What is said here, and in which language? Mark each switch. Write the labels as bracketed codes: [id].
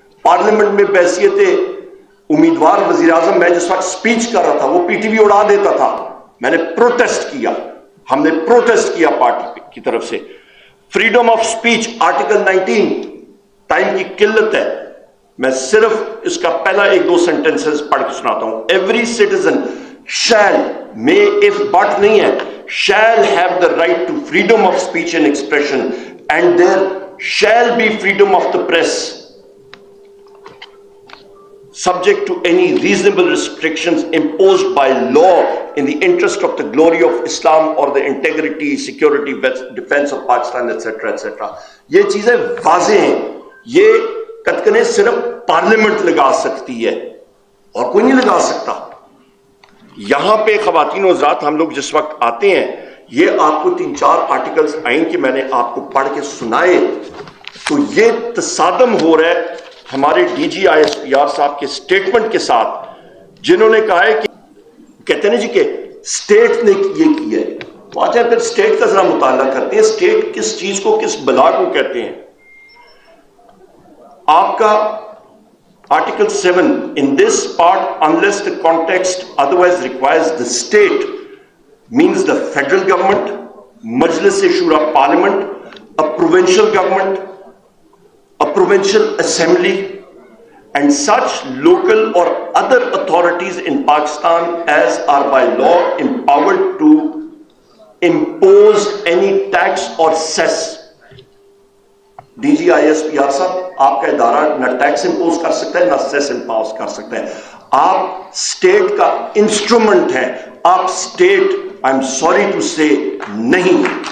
[ur] Parliament میں بحیثیت امیدوار وزیر اعظم میں جس وقت سپیچ کر رہا تھا, وہ PTV اڑا دیتا تھا. میں نے پروٹیسٹ کیا, ہم نے پروٹیسٹ کیا پارٹی کی طرف سے. Freedom of speech article 19, time کی قلت ہے, میں صرف اس کا پہلا 1-2 سینٹنسز پڑھ کے سناتا ہوں. [en] every citizen shall, may if but [ur] نہیں ہے, [en] shall have the right to freedom of speech and expression and their shall be freedom of the press, subject to any reasonable restrictions imposed by law in the interest of the glory of Islam or the integrity, security, defense of Pakistan, etc. [ur] etc. یہ چیزیں واضح ہیں. یہ کتکنے صرف parliament لگا سکتی ہے اور کوئی نہیں لگا سکتا. یہاں پہ خواتین و حضرات ہم لوگ جس وقت آتے ہیں, یہ آپ کو 3-4 آرٹیکلز آئیں کہ میں نے آپ کو پڑھ کے سنائے, تو یہ تصادم ہو رہا ہے ہمارے D جی I S P R صاحب کے سٹیٹمنٹ کے ساتھ, جنہوں نے کہا ہے کہ کہتے ہیں جی کہ سٹیٹ نے یہ کیا ہے. تو آج پھر سٹیٹ کا ذرا مطالعہ کرتے ہیں, سٹیٹ کس چیز کو, کس بلا کو کہتے ہیں. آپ کا [en] Article 7, in this part, unless the context otherwise requires, the state means the federal government, Majlis-e-Shura Parliament, a provincial government, a provincial assembly, and such local or other authorities in Pakistan as are by law empowered to impose any tax or cess. [ur] D جی I S P R صاحب, آپ کا ادارہ نہ tax impose کر سکتا ہے نہ سیس impose کر سکتا ہے. آپ اسٹیٹ کا انسٹرومنٹ ہیں, آپ state, [en] I am sorry to say, [ur] نہیں.